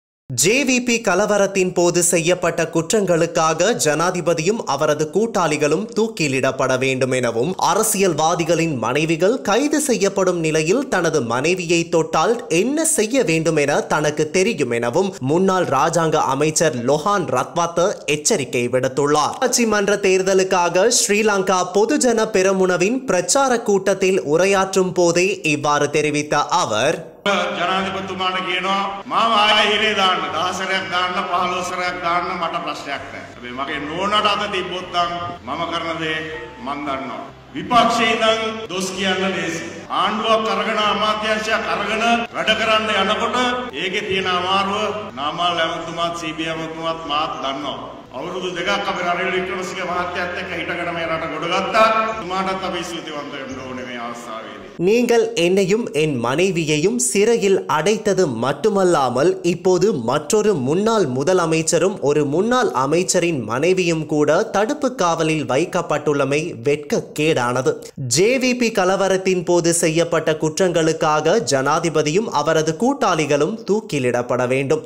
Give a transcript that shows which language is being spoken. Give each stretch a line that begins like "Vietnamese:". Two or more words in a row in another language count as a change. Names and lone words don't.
Tamil: ஜேவிபி கலவரத்தின் போது செய்யப்பட்ட குற்றங்களுக்காக ஜனாதிபதியும் அவரது கூட்டாளிகளும் தூக்கிலிடப்பட வேண்டும் எனவும், அரசியல்வாதிகளின் மனைவிகள் கைது செய்யப்படும் நிலையில் தனது மனைவியை தொட்டால் என்ன செய்ய வேண்டும் என தனக்கு தெரியும் எனவும் முன்னாள் ராஜாங்க அமைச்சர் லொஹான் ரத்வாத்த எச்சரிக்கை விடுத்துள்ளார். உள்ளாட்சி மன்ற தேர்தலுக்காக ஸ்ரீலங்கா பொதுஜன பெரமுனவின் பிரச்சார கூட்டத்தில் உரையாற்றும் போதே இவ்வாறு தெரிவித்த அவர்,
Sinhala: ජනාධිපතිතුමාට කියනවා මම ආයෙ හිරේ දාන්න 10සරයක් දාන්න 15සරයක් දාන්න මට ප්‍රශ්නයක් නැහැ. හැබැයි මගේ නෝනට අත තිබ්බොත් නම් මම කරන දේ මම දන්නවා. විපක්ෂේ ඉඳන් දොස් කියන්න ලේසි. ආණ්ඩුවක් අරගෙන අමාත්‍යාංශයක් අරගෙන වැඩ කරන්න යනකොට ඒකේ තියෙන අමාරුව නාමල් ඇමතුමාත් CBI ඇමතුමාත් මාත් දන්නවා. අවුරුදු දෙකක් අපි රනිල් වික්‍රමසිංහ මහත්තයාත් එක්ක හිටගෙන මේ රට ගොඩගත්තා. තුමාටත් අපි ස්තුතිවන්ත වෙන්න ඕනේ මේ අවස්ථාවේදී.
Tamil: நீங்கள் என்னையும் என் மனைவியையும் சிறையில் அடைத்தது மட்டுமல்லாமல் இப்போது மற்றொரு முன்னாள் முதலமைச்சரும் ஒரு முன்னாள் அமைச்சரின் மனைவியும் கூட தடுப்பு காவலில் வைக்கப்பட்டுள்ளமை வெட்கக்கேடானது. ஜேவிபி கலவரத்தின் போது செய்யப்பட்ட குற்றங்களுக்காக ஜனாதிபதியும் அவரது கூட்டாளிகளும் தூக்கிலிடப்பட வேண்டும்.